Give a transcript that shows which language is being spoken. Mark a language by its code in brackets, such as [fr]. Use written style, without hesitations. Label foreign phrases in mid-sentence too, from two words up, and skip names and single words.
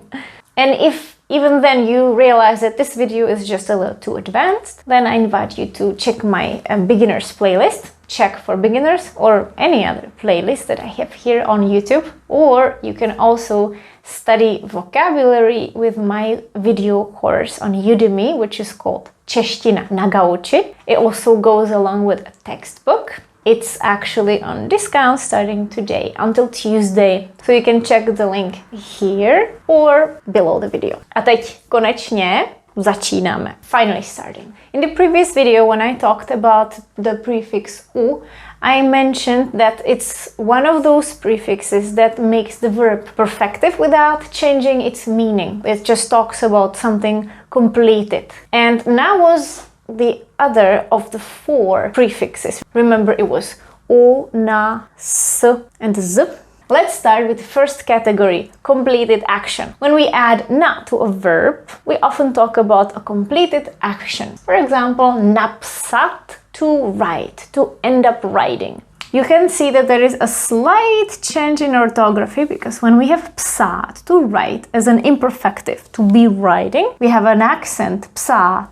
[en] And if even then you realize that this video is just a little too advanced, then I invite you to check my beginners playlist, Czech for beginners, or any other playlist that I have here on YouTube. Or you can also study vocabulary with my video course on Udemy, which is called Čeština na gauči. It also goes along with a textbook. It's actually on discount starting today until Tuesday. So you can check the link here or below the video. [cs] A teď konečně začínáme. [en] Finally starting. In the previous video when I talked about the prefix u, I mentioned that it's one of those prefixes that makes the verb perfective without changing its meaning. It just talks about something completed. And now was the other of the 4 prefixes. Remember, it was o, na, s, and z. Let's start with the first category, completed action. When we add na to a verb, we often talk about a completed action. For example, napsat, to write, to end up writing. You can see that there is a slight change in orthography because when we have psát, to write, as an imperfective, to be writing, we have an accent, psát.